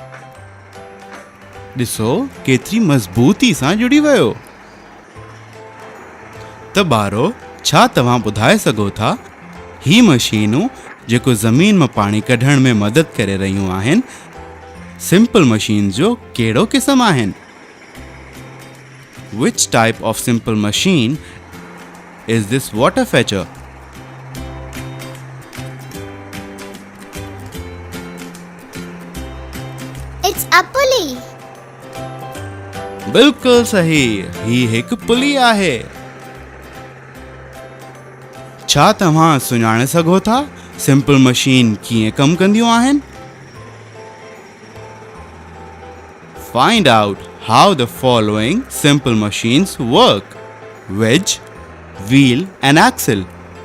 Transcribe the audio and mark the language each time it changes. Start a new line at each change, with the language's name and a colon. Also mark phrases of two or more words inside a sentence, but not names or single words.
Sindhi: ॾिसो, केतिरी मज़बूती सां जुड़ी वियो। त ॿारो, छा तव्हां ॿुधाए सघो था ही मशीनूं जेको ज़मीन मां पाणी कढण में मदद करे रहियूं आहिनि
English: simple machine
Sindhi: जो कहिड़ो क़िस्म आहिनि?
English: Which type of simple machine is this water fetcher? It's a pulley.
Sindhi: बिल्कुल सही, ही हिकु पुली आहे। छा तव्हां सुञाणे सघो था
English: simple machine
Sindhi: कीअं कमु कंदियूं आहिनि?
English: find out how the following simple machines work: wedge, wheel and axle.